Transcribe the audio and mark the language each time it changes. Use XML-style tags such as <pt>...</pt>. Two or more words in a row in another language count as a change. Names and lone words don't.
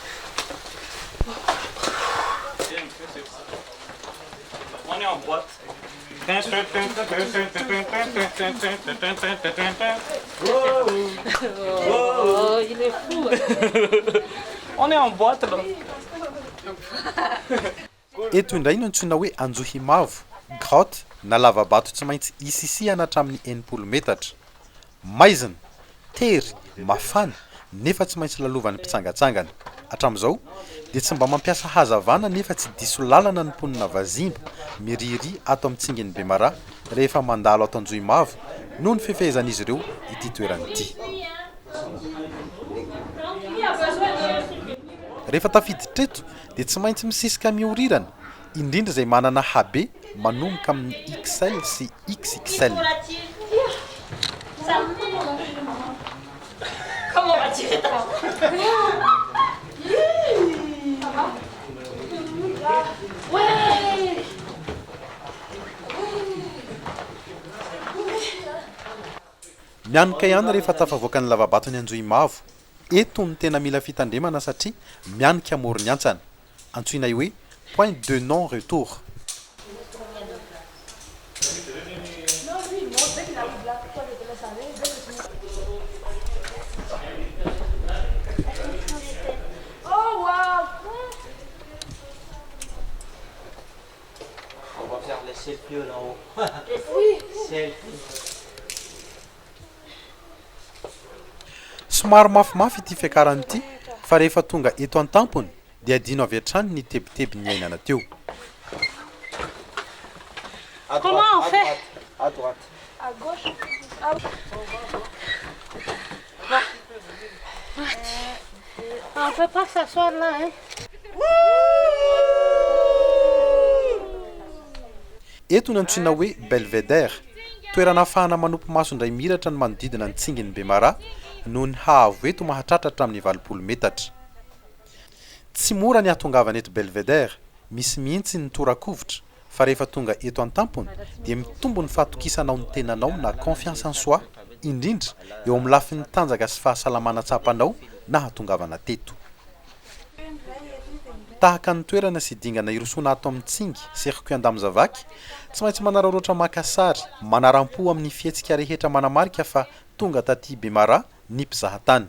<fr>On est en boîte. Oh, il est fou. On est en boîte là.</fr> <mg>Eto indray no antsoina hoe Anjohimavo, grotte na lavabato tsy maintsy isisihana hatramin'ny 80 metatra. Maizina, tery, mafana, nefa tsy maintsy lalovan'ny mpitsangatsangana. Hatramin'izao dia tsy mba mampiasa hazavana nefa tsy diso lalana ny mponina vazimba miriry ato amin'ny tsingin'ny Bemara rehefa mandalo ato Anjohimavo noho ny fifehezan'izy ireo ity toerana ity. Rehefa tafiditra eto dia tsy maintsy misisika miorirana, indrindra izay manana habe manomboka amin'ny XL sy XXL.</mg> <fr>Comment vas-tu? Ouais.</fr> <mg>Mianika ihany rehefa tafavoaka ny lavabatony Anjohimavo. Eto ny tena mila fitandremana satria mianika amoron'ny antsana. Antsoina hoe</mg> <fr>point de non retour.</fr> <en>Oh, wow.</en> <fr>On va faire les selfies là-haut. Oui. Selfie.</fr> <mg>Somary mafimafy ity fiakarany ity fa rehefa tonga eto an-tampony dia adino avy hatrany ny tebiteby ny ainana teo.</mg> <fr>Comment on fait? À droite. À gauche. On peut pas s'asseoir là, hein?</fr> <mg>Eto no antsoina hoe Belvedere, toerana ahafahana manompo maso indray miratra ny manodidina ny tsingin'ny Bemara noho ny haavo eto mahatratratra amin'ny 20 metatra. Tsy mora ny hatongavana eto Belvedere, misy mihitsy ny torakovitra, fa rehefa tonga eto an-tampony dia mitombo ny fahatokisanao ny tenanao na</mg> <fr>confiance en soi,</fr> <mg>indrindra eo amin'ny lafin'ny tanjaka sy fahasalamana tsapanao na hatongavana teto. Tahaka ny toerana sy dingana irosoana ato amin'ny Tsingy, Circuit Andamizavaky, tsy maintsy manararaotra maka sary, manaram-po amin'ny fihetsika rehetra manamarika fa tonga taty Bemara ny mpizahatany.</mg>